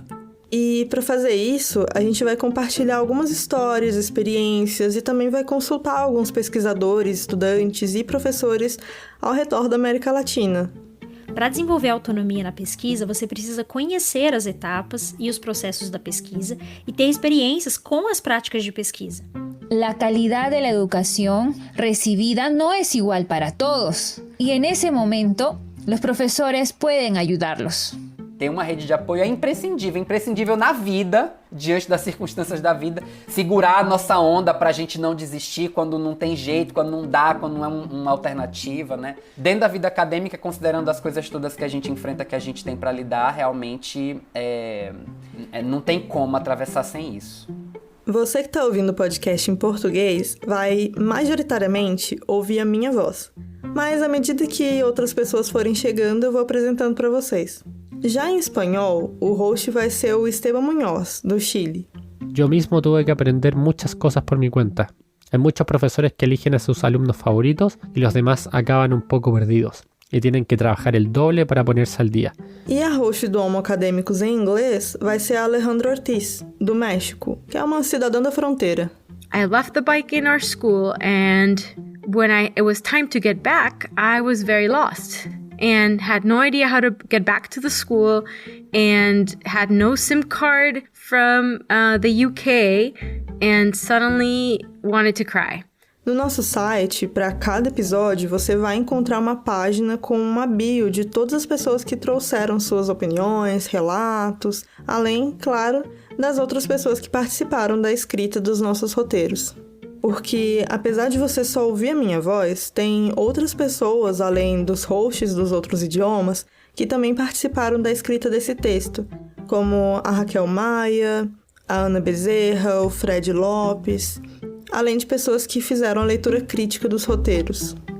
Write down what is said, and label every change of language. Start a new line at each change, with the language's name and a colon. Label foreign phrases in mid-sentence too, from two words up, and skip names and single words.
Portuguese: E para fazer isso, a gente vai compartilhar algumas histórias, experiências e também vai consultar alguns pesquisadores, estudantes e professores ao redor da América Latina. Para desenvolver autonomia na pesquisa, você precisa conhecer as etapas e os processos da pesquisa e ter experiências com as práticas de pesquisa.
Spanish: La calidad de la educación recibida no es igual para todos, y en ese momento los profesores pueden ayudarlos.
Portuguese: Ter uma rede de apoio é imprescindível na vida, diante das circunstâncias da vida. Segurar a nossa onda pra gente não desistir quando não tem jeito, quando não dá, quando não é uma alternativa, né? Dentro da vida acadêmica, considerando as coisas todas que a gente enfrenta, que a gente tem pra lidar, realmente não tem como atravessar sem isso. Você que está ouvindo o podcast em português vai, majoritariamente, ouvir a minha voz. Mas, à medida que outras pessoas forem chegando, eu vou apresentando para vocês. Já em espanhol, o host vai ser o Esteban Muñoz, do Chile.
Spanish: Yo mismo tuve que aprender muchas cosas por mi cuenta. Hay muchos profesores que eligen a sus alumnos favoritos y los demás acaban un poco perdidos. y tienen que trabajar el doble para ponerse al día.
Portuguese: E a host do Homo Acadêmicos em inglês vai ser a Alejandra Ortiz, do México, que é uma cidadã da fronteira.
English: I left the bike in our school, and when it was time to get back, I was very lost and had no idea how to get back to the school and had no SIM card from the UK and suddenly wanted to cry.
Portuguese: No nosso site, para cada episódio, você vai encontrar uma página com uma bio de todas as pessoas que trouxeram suas opiniões, relatos, além, claro, das outras pessoas que participaram da escrita dos nossos roteiros. Porque, apesar de você só ouvir a minha voz, tem outras pessoas, além dos hosts dos outros idiomas, que também participaram da escrita desse texto, como a Raquel Maia, a Ana Bezerra, o Fred Lopes, além de pessoas que fizeram a leitura crítica dos roteiros.